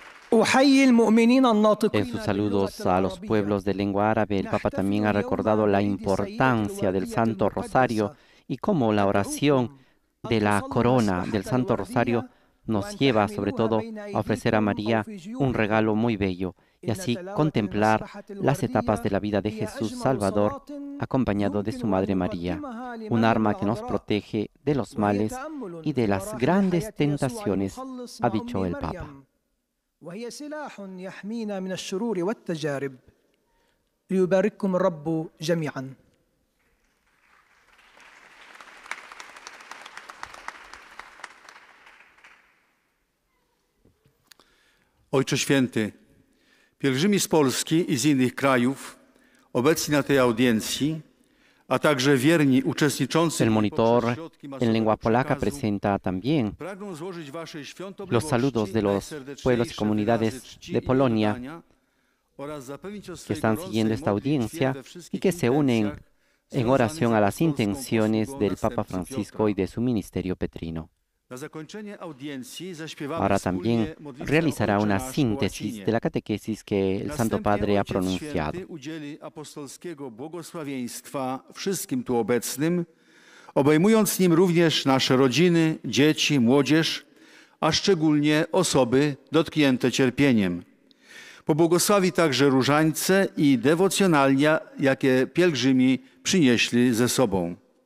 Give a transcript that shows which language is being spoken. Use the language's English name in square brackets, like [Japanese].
[Spanish] En sus saludos a los pueblos de lengua árabe, el Papa también ha recordado la importancia del Santo Rosario y cómo la oración de la corona del Santo Rosario nos lleva sobre todo a ofrecer a María un regalo muy bello y así contemplar las etapas de la vida de Jesús Salvador acompañado de su Madre María, un arma que nos protege de los males y de las grandes tentaciones, ha dicho el Papa. [Arabic] وهي سلاح يحمينا من الشرور والتجارب ليبارككم الرب جميعا. [Polish] Ojcze Święty, pielgrzymi z Polski i z innych krajów obecni na tej audiencji, a także wierni uczestniczący [Spanish] El monitor en lengua polaca presenta también los saludos de los pueblos y comunidades de Polonia que están siguiendo esta audiencia y que se unen en oración a las intenciones del Papa Francisco y de su ministerio petrino. Ahora también realizará una síntesis de la catequesis que el Santo Padre ha pronunciado. [Polish] Wszystkim tu obecnym, obejmując nim również nasze rodziny, dzieci, młodzież, a szczególnie osoby dotknięte cierpieniem. Pobłogosławi także różańce i dewocjonalia, jakie pielgrzymi przynieśli ze sobą.